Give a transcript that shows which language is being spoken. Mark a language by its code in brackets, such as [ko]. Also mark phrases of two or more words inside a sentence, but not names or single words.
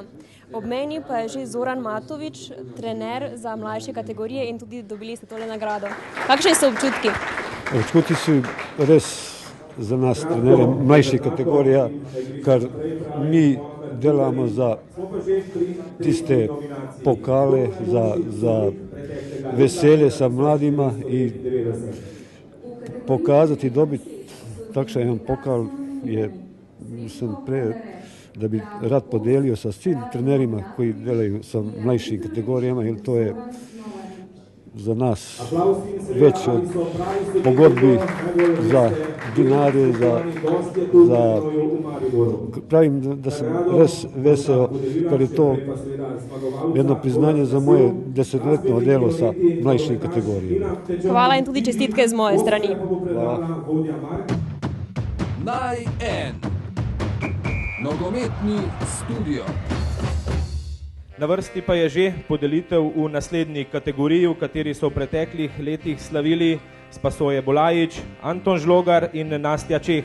[sl] Ob meni pa je že Zoran Matovič, trener za mlajše kategorije in tudi dobili ste tole nagrado. Kakšni so občutki? Občutki so res za nas, trenerje mlajših kategorija, kar mi delamo za tiste pokale, za veselje [sr] sa mladima i pokazati, dobiti takšan jedan pokal je, sam pre da bi rad podelio sa svim trenerima koji delaju sa mlajšim kategorijama, jer to je za nas već od pogodbi za dinare, za pravim da sam res veseo, kad je to jedno priznanje za moje 10-letno delo sa mlajšim kategorijama. [sl] Hvala in tudi čestitke z moje strani. Hvala. Naj en. Nogometni studio. Na vrsti pa je že podelitev v naslednji kategoriji, v kateri so v preteklih letih slavili Spasoje Bolajič, Anton Žlogar in Nastja Čeh.